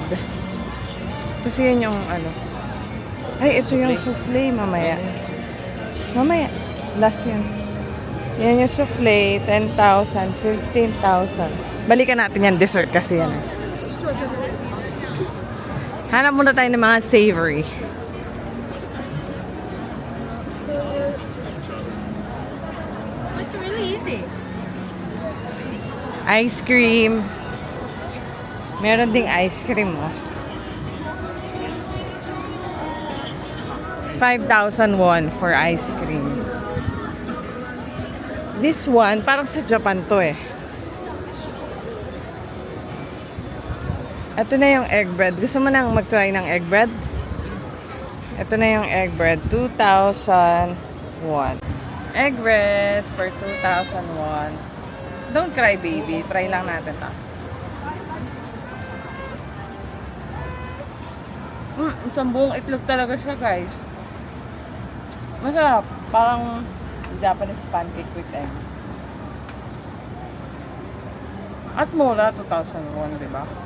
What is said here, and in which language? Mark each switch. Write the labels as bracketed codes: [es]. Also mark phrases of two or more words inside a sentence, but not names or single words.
[tl] Kasi yun yung ano. Ay, ito yung souffle mamaya. Mamaya. Last yun. Yan yung souffle. 10,000, 15,000. Balikan natin yan dessert kasi yan. Hanap muna tayo ng mga savory. [en] It's really easy. Ice cream. [tl] Meron ding [en] ice cream, [tl] oh. [en] 5,000 won for ice cream. This one, [tl] parang sa Japan to eh. Ito na yung [en] egg bread. [tl] Gusto mo nang mag-try ng [en] egg bread? [tl] Ito na yung [en] egg bread. [tl] 2,000 won. [en] Egg bread for 2,000 won. Don't cry, baby. [tl] Try lang natin ta. Isang buong itlog talaga siya, guys. Masarap. [en] Parang Japanese pancake with egg. [tl] At mura, 2,001, di ba?